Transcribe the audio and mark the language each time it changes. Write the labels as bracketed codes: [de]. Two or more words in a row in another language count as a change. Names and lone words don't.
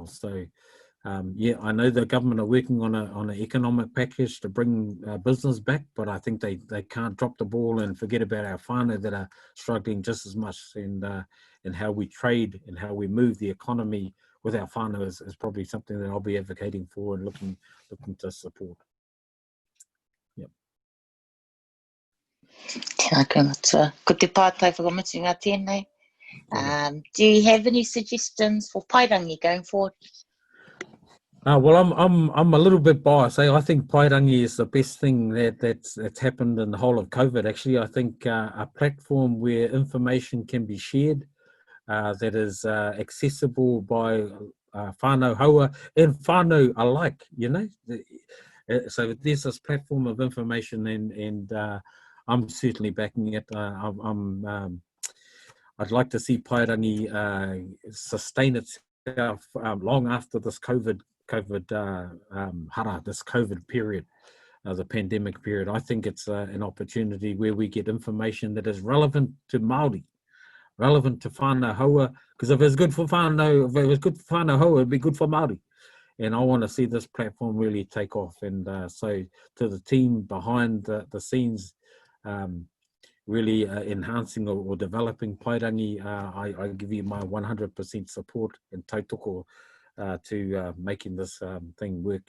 [en] So yeah, I know the government are working on an economic package to bring business back, but I think they can't drop the ball and forget about our whānau that are struggling just as much, and how we trade and how we move the economy with our whānau is probably something that I'll be advocating for and looking to support. Yep. [mi] Tēnā koutou. Ko te pātai whakamutunga tēnei. [en] Do you have any suggestions for Paerangi going forward? Well, I'm a little bit biased. I think Paerangi is the best thing that's happened in the whole of COVID. Actually, I think a platform where information can be shared, that is accessible by [mi] whānau haua [en] and whānau alike, you know. So there's this platform of information, and I'm certainly backing it. I'd like to see Paerangi sustain itself long after this COVID hara, this COVID period, the pandemic period. I think it's an opportunity where we get information that is relevant to Māori, relevant to [mi] whānau haua, [en] because if it's good for [mi] whānau, haua, [en] it'd be good for Māori. And I want to see this platform really take off. And so to the team behind the scenes, really enhancing or developing Paerangi, I give you my 100% support and tautoko to making this thing work.